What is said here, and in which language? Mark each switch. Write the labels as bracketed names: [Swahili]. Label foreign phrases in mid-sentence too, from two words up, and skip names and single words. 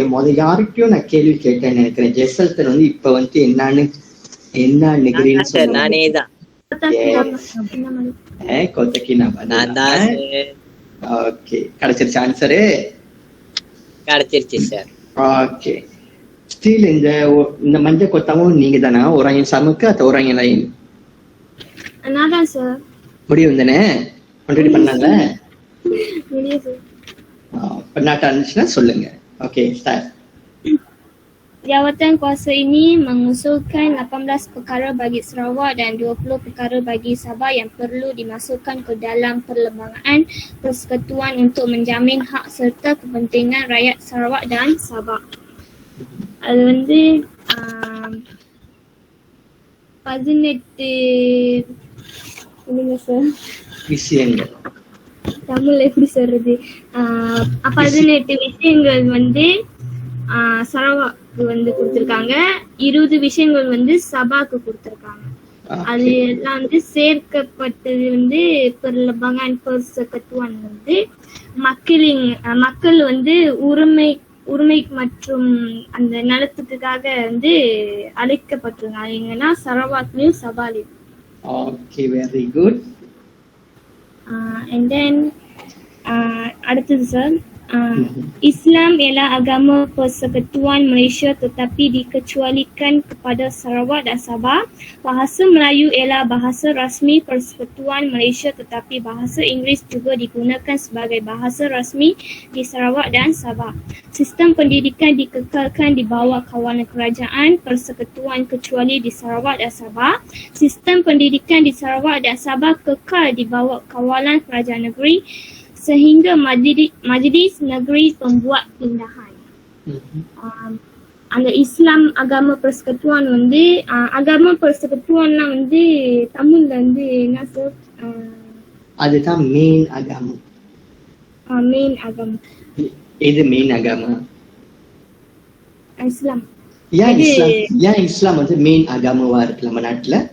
[Tamil] யார்கிட்டயும் நான் கேள்வி கேட்டேன்னு நினைக்கிறேன். ஜெசல்டன் வந்து இப்ப வந்து என்ன நிகழ்ச்சின்னு சொன்னாங்க. நானே தான். கோத்தா கினாபாலு. ஓகே. கிடைச்சிருச்சு ஆன்சரு? கிடைச்சிருச்சு சார். ஓகே. ஸ்டில் இந்த மஞ்சள் கொத்தாவும் நீங்க தானா? [Malay] orang சமுக்கு atau orang yang lain? [Tamil] நான் தான் சார். முடியும் தானே? ஆல்ரெடி பண்ணாங்க. முடியும் சார். பண்ணாட்டா இருந்துச்சுன்னா சொல்லுங்க. ஓகே, ஸ்டார்ட். [Malay] Jawatan kuasa ini mengusulkan 18 perkara bagi Sarawak dan 20 perkara bagi Sabah yang perlu dimasukkan ke dalam perlembagaan persekutuan untuk menjamin hak serta kepentingan rakyat Sarawak dan Sabah. [Tamil] அது வந்து 18 விஷயங்கள். தமிழ்ல எப்படி சொல்றது? 18 விஷயங்கள் வந்து சரவாக்கு வந்து கொடுத்திருக்காங்க. 20 விஷயங்கள் வந்து சபாக்கு கொடுத்திருக்காங்க. அது எல்லாம் வந்து சேர்க்கப்பட்டது வந்து [Malay] perlembagaan persekutuan [Tamil] வந்து மக்கள் வந்து உரிமை மற்றும் அந்த நலத்துக்காக வந்து அழைக்கப்பட்டிருக்காங்க. எங்கன்னா சரவாக்லயும் சபாலையும். ஓகே, வெரி குட். [English] And then [Tamil] அடுத்தது சார், [Malay] Islam ialah agama persekutuan Malaysia tetapi dikecualikan kepada Sarawak dan Sabah. Bahasa Melayu ialah bahasa rasmi persekutuan Malaysia tetapi bahasa Inggeris juga digunakan sebagai bahasa rasmi di Sarawak dan Sabah. Sistem pendidikan dikekalkan di bawah kawalan kerajaan persekutuan kecuali di Sarawak dan Sabah. Sistem pendidikan di Sarawak dan Sabah kekal di bawah kawalan kerajaan negeri sehingga majlis negeri pembuat pindahan. [Tamil] அந்த இஸ்லாம் [Malay] agama persekutuan [Tamil] வந்து [Malay] agama persekutuan [Tamil] னா வந்து தமிழ்ல வந்து என்ன சார்? அதுதான் மெயின் agama. மெயின் agama. எது மெயின் agama? இஸ்லாம். ஏன் இஸ்லாம் வந்து மெயின் agamaவா இருக்கு நம்ம நாட்டுல?